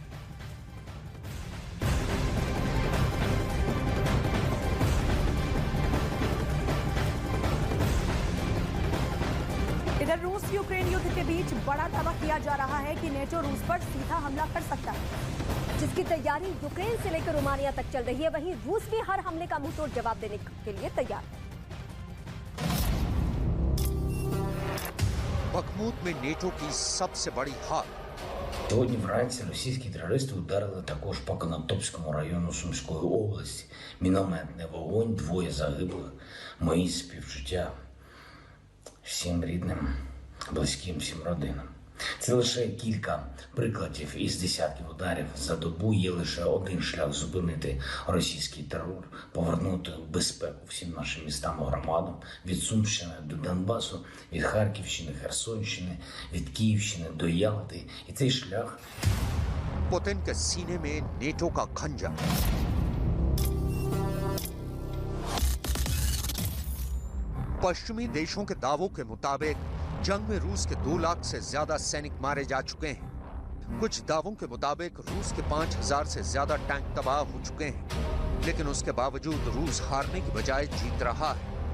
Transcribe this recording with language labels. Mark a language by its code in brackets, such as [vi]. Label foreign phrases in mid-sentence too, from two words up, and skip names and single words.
[hi] इधर रूस यूक्रेन युद्ध के बीच बड़ा दावा किया जा रहा है कि नेटो रूस पर सीधा हमला कर सकता है, जिसकी तैयारी यूक्रेन से लेकर रोमानिया तक चल रही है। वहीं रूस भी हर हमले का मुंहतोड़ जवाब देने के लिए तैयार है। बखमूत में नेटो की सबसे बड़ी हार। [uk] Сьогодні вранці російські терористи ударили також по Конотопському району Сумської області. Мінометний вогонь, 2 загиблих. Мої співчуття всім рідним, близьким, всім родинам. Це лише кілька прикладів із десятків ударів за добу. Є лише один шлях зупинити російський терор, повернути безпеку всім нашим містам і громадам, від Сумщини до Донбасу, від Харківщини, Херсонщини, від Київщини до Ялти. І цей шлях [hi] पुतिन के सीने में नेटो का खंजर। पश्चिमी देशों के दावों के मुताबिक जंग में रूस के 2 लाख से ज्यादा सैनिक मारे जा चुके हैं। कुछ दावों के मुताबिक रूस के 5000 से ज्यादा टैंक तबाह हो चुके हैं, लेकिन उसके बावजूद रूस हारने की बजाय जीत रहा है।